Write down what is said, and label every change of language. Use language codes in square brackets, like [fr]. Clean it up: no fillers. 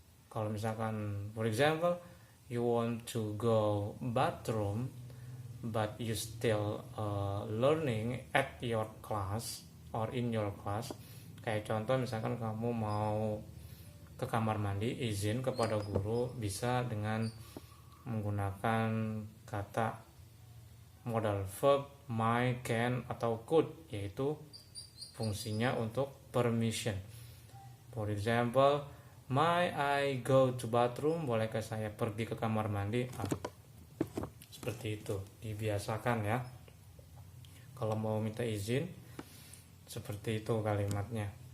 [id] Kalau misalkan [en] for example you want to go bathroom but you still learning at your class or in your class. [id] Kayak contoh misalkan kamu mau ke kamar mandi, izin kepada guru bisa dengan menggunakan kata modal verb might, can, atau could, yaitu fungsinya untuk permission. [en] For example, may I go to bathroom? [id] Bolehkah saya pergi ke kamar mandi? Seperti itu, dibiasakan ya. Kalau mau minta izin, seperti itu kalimatnya.